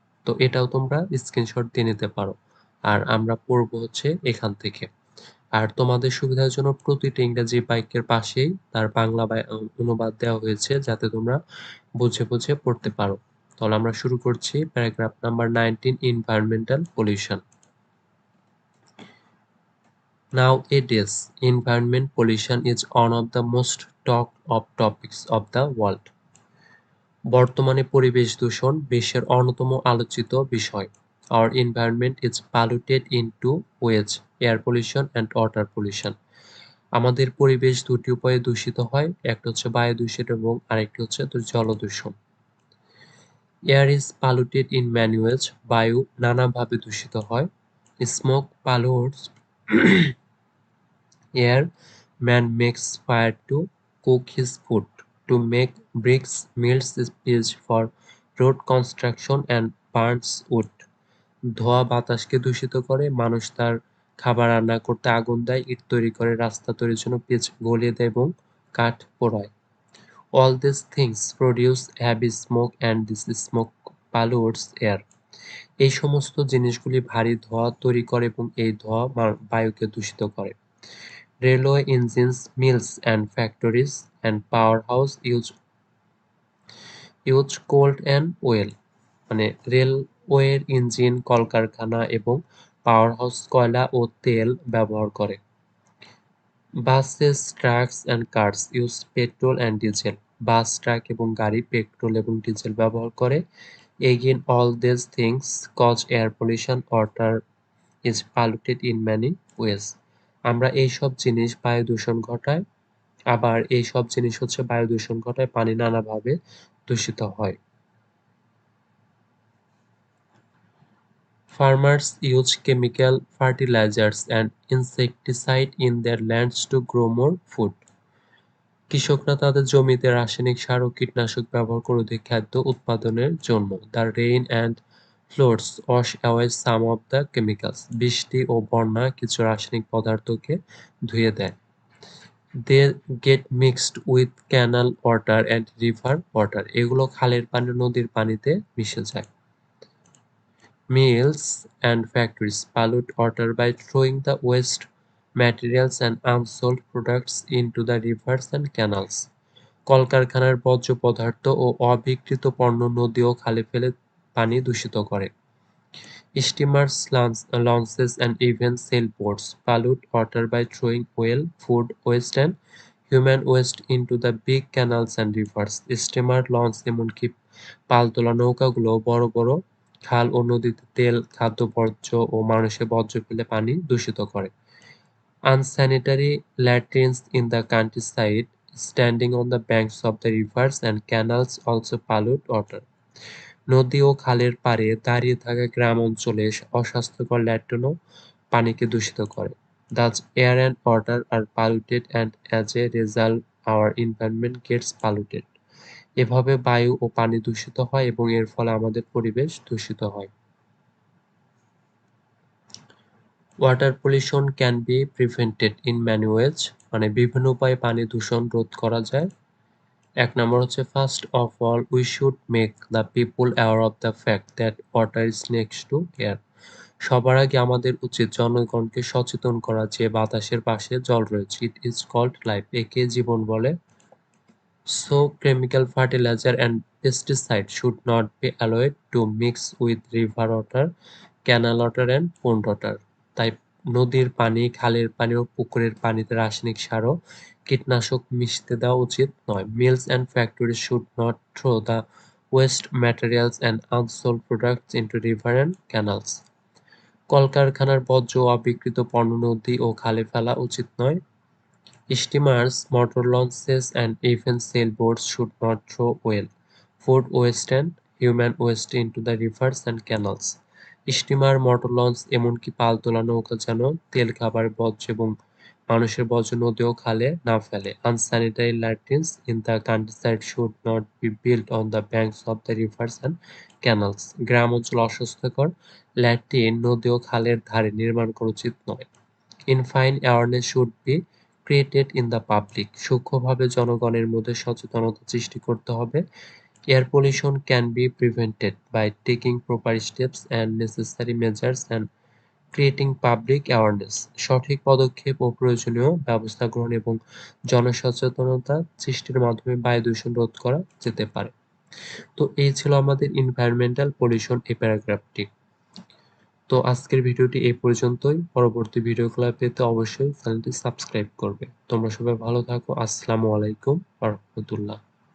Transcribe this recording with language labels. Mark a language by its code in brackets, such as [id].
[bn] তো এটাও তোমরা স্ক্রিনশট দিয়ে নিতে পারো। আর আমরা পড়বো হচ্ছে এখান থেকে। আর তোমাদের সুবিধার জন্য প্রতিটি ইংরেজি বাক্যের পাশেই তার বাংলা অনুবাদ দেওয়া হয়েছে যাতে তোমরা বুঝে বুঝে পড়তে পারো। তাহলে আমরা শুরু করছি paragraph number 19, [en] environmental pollution. Nowadays, environment pollution is one of the most talked of topics of the world. [bn] বর্তমানে পরিবেশ দূষণ বিশ্বের অন্যতম আলোচিত বিষয়। [en] Our environment is polluted in two ways: air pollution and water pollution. [bn] আমাদের পরিবেশ দুটি উপায়ে দূষিত হয়, একটা হচ্ছে বায়ু দূষণ এবং আরেকটি হচ্ছে জল দূষণ। [en] air is polluted in many ways, [bn] বায়ু নানাভাবে দূষিত হয়। [en] Smoke pollutes air, man makes fire to cook his food, to make bricks, melts pitch for road construction and burns wood. [bn] ধোঁয়া বাতাসকে দূষিত করে, মানুষ তার খাবার রান্না করতে আগুন দেয়, ইট তৈরি করে, রাস্তা তৈরির জন্য পিচ গলিয়ে দেয় এবং কাঠ পোড়ায়। [en] All these things produce heavy smoke and this smoke pollutes air. [bn] এই সমস্ত জিনিসগুলি ভারী ধোঁয়া তৈরি করে এবং এই ধোঁয়া বায়ুকে দূষিত করে। [en] Railway engines, mills and factories and powerhouse use coal and oil. [bn] মানে রেলওয়ের ইঞ্জিন, কলকারখানা এবং পাওয়ারহাউস কয়লা ও তেল ব্যবহার করে। [en] Buses, trucks and cars use petrol and diesel. [bn] Bus, truck এবং গাড়ি পেট্রোল এবং ডিজেল ব্যবহার করে। [en] Again all this things cause air pollution, water is polluted in many ways. [bn] আমরা এই সব জিনিস বায়ু দূষণ ঘটায়, আবার এই সব জিনিস হচ্ছে বায়ু দূষণ ঘটায়, পানি নানাভাবে দূষিত হয়। [en] Farmers use chemical fertilizers and insecticide in their lands to grow more food. [bn] কৃষকরা তাদের জমিতে রাসায়নিক সার ও কীটনাশক ব্যবহার করে অধিক খাদ্য উৎপাদনের জন্য। [en] The rain and floods wash away some of the chemicals. [bn] বৃষ্টি ও বন্যা কিছু রাসায়নিক পদার্থকে ধুয়ে দেয়। [en] They get mixed with canal water and river water. [bn] এগুলো খালের পানি, নদীর পানিতে মিশে যায়। [en] Mills and factories pollute water by throwing the waste materials and unsold products into the rivers and canals. [bn] কলকারখানার বর্জ্য পদার্থ ও অবিকৃত পণ্য নদী ও খালে ফেলে পানি দূষিত করে। [en] Steamers, launches and even sailboats pollute water by throwing oil, food waste and human waste into the big canals and rivers. [bn] Steamer, launch এমনকি পালতোলা নৌকাগুলো বড় বড় খাল ও নদীতে তেল, খাদ্য বর্জ্য ও মানুষের বর্জ্য ফেলে পানি দূষিত করে। [en] Unsanitary latrines in the countryside standing on the banks of the rivers and canals also pollute water. [bn] নদী ও খালের পাড়ে দাঁড়িয়ে থাকা গ্রাম অঞ্চলে অস্বাস্থ্যকর ল্যাট্রিনও পানিকে দূষিত করে। [en] Thus air and water are polluted and as a result our environment gets polluted. [bn] এভাবে বায়ু ও পানি দূষিত হয় এবং এর ফলে আমাদের পরিবেশ দূষিত হয়। [en] Water pollution can be prevented in many ways. [bn] মানে বিভিন্ন উপায়ে পানি দূষণ রোধ করা যায়। এক নম্বর হচ্ছে, [en] First of all we should make the people aware of the fact that water is next to air. [bn] সবার আগে আমাদের উচিত জনগণকে সচেতন করা যে বাতাসের পাশে জল রয়েছে। [en] it is called life, [bn] একে জীবন বলে। [en] So chemical fertilizer and pesticide should not be allowed to mix with river water, canal water and pond water. [bn] তাই নদীর পানি, খালের পানি ও পুকুরের পানিতে রাসায়নিক সার ও কীটনাশক মিশতে দেওয়া উচিত নয়। [en] Mills and factories should not throw the waste materials and unsold products into river and canals. [bn] কলকারখানার বর্জ্য ও অবিকৃত পণ্য নদী ও খালে ফেলা উচিত নয়। [en] Steamers, motor launches and even sailboats should not throw oil, food waste and human waste into the rivers and canals. [bn] Steamer, motor launch এমনকি পালতোলা নৌকা যেন তেল, খাবার বর্জ্য এবং মানুষের বর্জ্য নদী ও খালে না ফেলে। [en] Unsanitary latrines in the countryside should not be built on the banks of the rivers and canals. [bn] গ্রাম অঞ্চল অস্বাস্থ্যকর ল্যাট্রিন নদী ও খালের ধারে নির্মাণ করা উচিত নয়। [en] In fine, awareness should be created in the public. [bn] সূক্ষ্মভাবে জনগণের মধ্যে সচেতনতা সৃষ্টি করতে হবে। [en] Air pollution can be prevented by taking proper steps and necessary measures and creating public awareness. [bn] সঠিক পদক্ষেপ ও প্রয়োজনীয় ব্যবস্থা গ্রহণ এবং জনসচেতনতা সৃষ্টির মাধ্যমে বায়ু দূষণ রোধ করা যেতে পারে। তো এই ছিল আমাদের এনভায়রনমেন্টাল পলিউশন এই প্যারাগ্রাফটি। তো আজকের ভিডিওটি এই পর্যন্তই। পরবর্তী ভিডিওগুলো পেতে অবশ্যই চ্যানেলটি সাবস্ক্রাইব করবে। তোমরা সবাই ভালো থাকো। আসসালামু আলাইকুম ওয়া রাহমাতুল্লাহ।